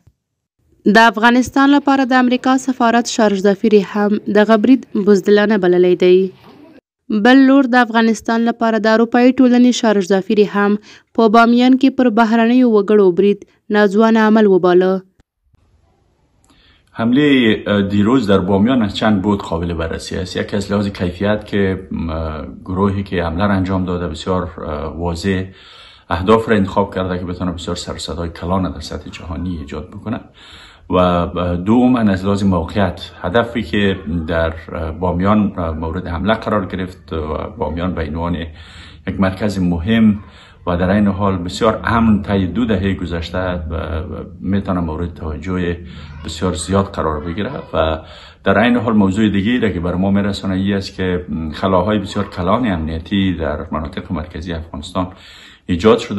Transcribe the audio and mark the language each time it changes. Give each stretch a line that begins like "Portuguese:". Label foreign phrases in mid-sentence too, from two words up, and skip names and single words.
Pashto: د افغانستان لپاره د امریکا سفارت شارج ظفیري هم دغه برید بزدلانه بللی دی. بل لور د افغانستان لپاره د اروپایي ټولنې شارج ظفیري هم په بامیان کې پر بهرنیو وګړو برید ناځوانه عمل وباله.
Persian: حمله دیروز در بامیان از چند بود قابل بررسی است. یکی از لحاظ کیفیت که گروهی که حمله را انجام داده بسیار واضح اهداف را انتخاب کرده که بتونه بسیار سر و صدای کلان در سطح جهانی ایجاد بکنه و دوما از لحاظ موقعیت هدفی که در بامیان مورد حمله قرار گرفت و بامیان به عنوان یک مرکز مهم و در این حال بسیار امن طی 2 دهه گذشته میتونه مورد توجه بسیار زیاد قرار بگیره و در این حال موضوع دیگری را که بر ما میرسونه این است که خلاهای بسیار کلان امنیتی در مناطق مرکزی افغانستان ایجاد شده.